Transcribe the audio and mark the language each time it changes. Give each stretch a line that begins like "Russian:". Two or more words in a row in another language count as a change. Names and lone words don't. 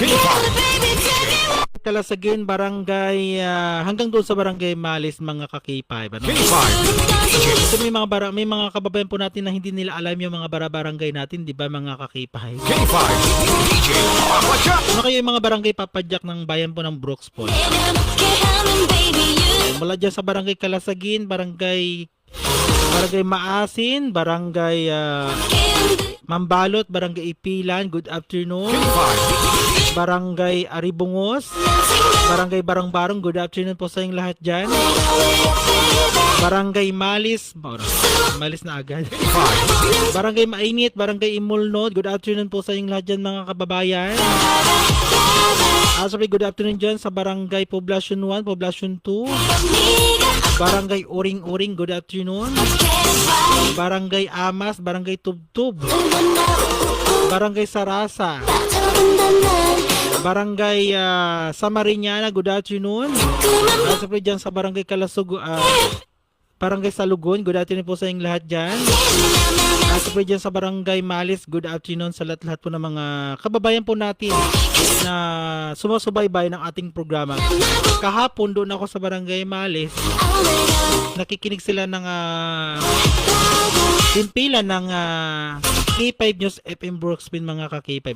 Filipino: Kalasagin, barangay, hanggang doon sa barangay Malis, mga ka-K5. Ano? So, may mga kababayan po natin na hindi nila alam yung mga barangay natin, di ba mga ka-K5? Ano kayo yung mga barangay papadyak ng bayan po ng Brooks Point? Mula dyan sa barangay Kalasagin, barangay Maasin, barangay Mambalot, barangay Ipilan,
English: good afternoon.
Filipino: Barangay Aribungos, barangay Barang-Barang,
English: good afternoon
Filipino: po sa inyong lahat dyan. Barangay Malis na agad. Barangay Mainit, barangay Imulnod,
English: good afternoon
Filipino: po sa inyong lahat dyan mga kababayan. Sabi
English: good afternoon
Filipino: dyan sa barangay Poblacion 1, Poblacion 2. Barangay Uring-Uring,
English: good afternoon.
Filipino: Barangay Amas, barangay Tubtub. Barangay Sarasa. Barangay Samariñana,
English: good afternoon.
Filipino: Sabi dyan sa barangay barangay Salugon,
English: good afternoon
Filipino: po sa inyong lahat dyan. Sabi dyan sa barangay Malis,
English: good afternoon
Filipino: sa lahat po ng mga kababayan po natin na sumusubaybay ng ating programa. Kahapon doon ako sa barangay Malis, nakikinig sila ng himpilan ng K5 News FM Brooks Point, mga ka-K5.